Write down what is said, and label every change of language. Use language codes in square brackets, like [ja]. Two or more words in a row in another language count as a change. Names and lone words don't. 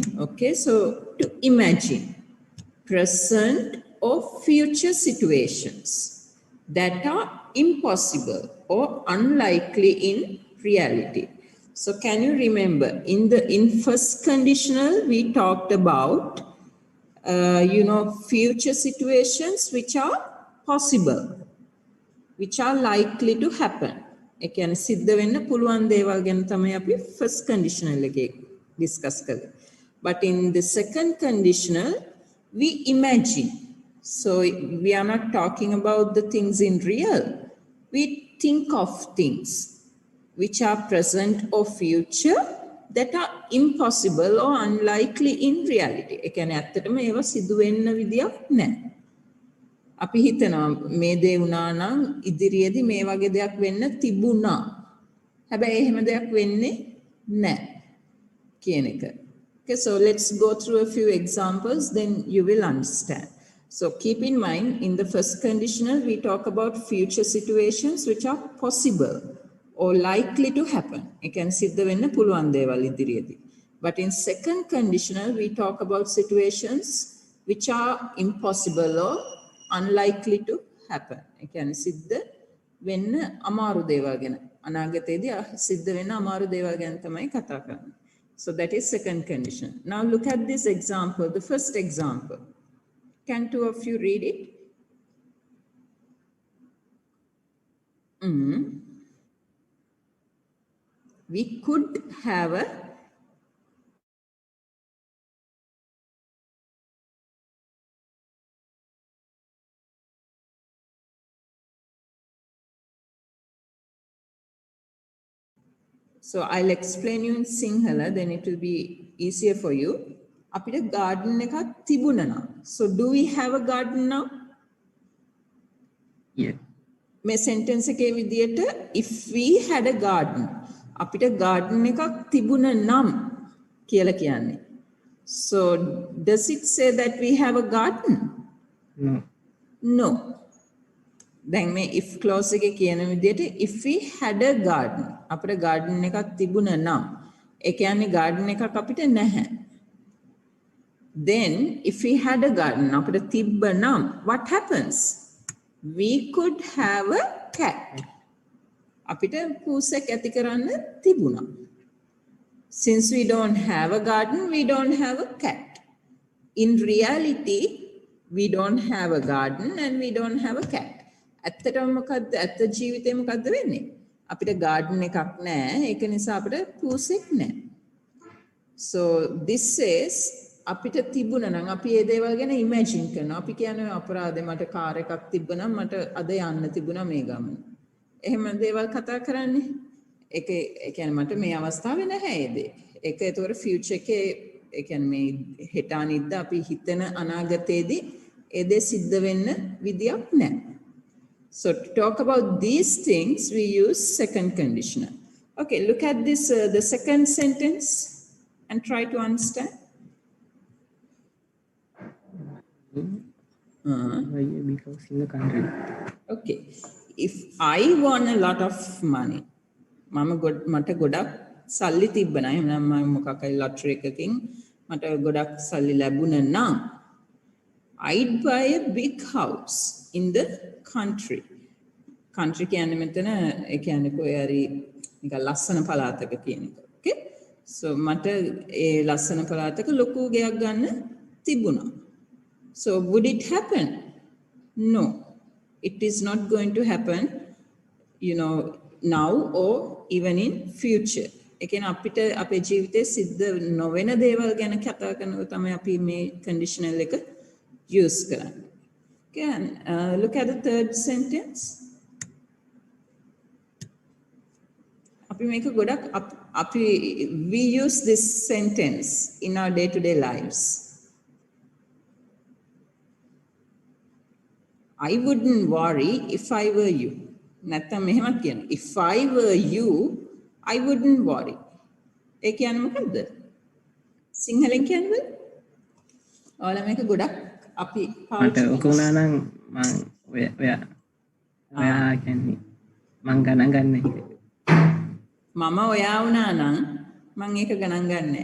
[en] Okay, so to imagine present or future situations that are impossible or unlikely in reality. So can you remember in first conditional we talked about future situations which are possible, which are likely to happen. [si] ඒ කියන්නේ සිද්ධ වෙන්න පුළුවන් දේවල් ගැන තමයි අපි [en] first conditional [si] එකේ discuss කරන්නේ. [en] But in the second conditional we imagine. So we are not talking about the things in real. We think of things which are present or future that are impossible or unlikely in reality. [si] ඒ කියන්නේ ඇත්තටම ඒවා සිදු වෙන්න විදියක් නැහැ. අපි හිතනවා මේ දේ වුණා නම් ඉදිරියේදී මේ වගේ දෙයක් වෙන්න තිබුණා. හැබැයි එහෙම දෙයක් වෙන්නේ නැහැ කියන එක. [en] Okay, so let's go through a few examples, then you will understand. So keep in mind, in the first conditional, we talk about future situations which are possible or likely to happen. It can [si] සිද්ධ වෙන්න පුළුවන් දේවල් ඉදිරියේදී. [en] But in second conditional, we talk about situations which are impossible or unlikely to happen. [si] ඒ කියන්නේ සිද්ධ වෙන්න අමාරු දේවල් ගැන. අනාගතයේදී සිද්ධ වෙන්න අමාරු දේවල් ගැන තමයි කතා කරන්නේ. [en] So that is second condition. Now look at this example, the first example. Can two of you read it? We could have a So I'll explain you in Sinhala, then it will be easier for you. [si] අපිට garden එකක් තිබුණා නම්. [en] So do we have a garden now? Yeah. [si] මේ sentence එකේ විදියට [en] if we had a garden [si] අපිට garden එකක් තිබුණා නම් කියලා කියන්නේ. [en] So does it say that we have a garden? No. No. [si] දැන් මේ [en] if clause [si] එකේ කියන විදිහට [en] if we had a garden [si] අපිට garden එකක් තිබුණා නම් ඒ කියන්නේ garden එකක් අපිට නැහැ. [en] Then if we had a garden [si] අපිට තිබ්බ නම් [en] what happens? We could have a cat. [si] අපිට පූසෙක් ඇති කරන්න තිබුණා. [en] Since we don't have a garden, we don't have a cat. In reality, we don't have a garden and we don't have a cat. [si] ඇත්තටම මොකද්ද? ඇත්ත ජීවිතේ මොකද්ද වෙන්නේ? අපිට garden එකක් නැහැ. ඒක නිසා අපිට පූසෙක් නැහැ. [en] So this says [si] අපිට තිබුණා නම් අපි මේ දේවල් ගැන imagine කරනවා. අපි කියන්නේ අපරාධේ මට කාර් එකක් තිබ්බනම් මට අද යන්න තිබුණා මේ ගමන. එහෙම දේවල් කතා කරන්නේ. ඒක ඒ කියන්නේ මට මේ අවස්ථාවේ නැහැ ඒ දේ. ඒක ඒතකොට future එකේ ඒ කියන්නේ මේ හෙට අනිද්දා අපි හිතන අනාගතයේදී ඒ දේ සිද්ධ වෙන්න විදියක් නැහැ. [en] So to talk about these things we use second conditional. Okay, look at this the second sentence and try to understand. Because in the country. Okay, if I won a lot of money, [si] මට ගොඩක් සල්ලි තිබ්බනම් එහෙනම් මම මොකක් හරි ලොටරි එකකින් මට ගොඩක් සල්ලි ලැබුණා නම් [en] I'd buy a big house in the country. [si] Country කියන්නේ මෙතන ඒ කියන්නේ කොහේ හරි නිකන් ලස්සන පළාතක කියන එක. Okay? So මට ඒ ලස්සන පළාතක ලොකු ගෙයක් ගන්න තිබුණා. [en] So would it happen? No. It is not going to happen, you know, now or even in future. [si] ඒ කියන්නේ අපිට අපේ ජීවිතේ සිද්ධ නොවන දේවල් ගැන කතා කරනකොට තමයි අපි මේ conditional එක use කරන්නේ. [en] Okay, and look at the third sentence. [si] අපි මේක ගොඩක් අපි [en] we use this sentence in our day-to-day lives. I wouldn't worry if I were you. [si] නැත්තම් මෙහෙමත් කියනවා. If I were you, I wouldn't worry. ඒ කියන්නේ මොකද්ද? සිංහලෙන් කියන්නේ? ඔයාලා මේක ගොඩක් අපි මට ඔක වුණා නම් මං ඔයා කියන්නේ මං ගණන් ගන්න එක. මම ඔයා වුණා නම් මං ඒක ගණන් ගන්නෑ.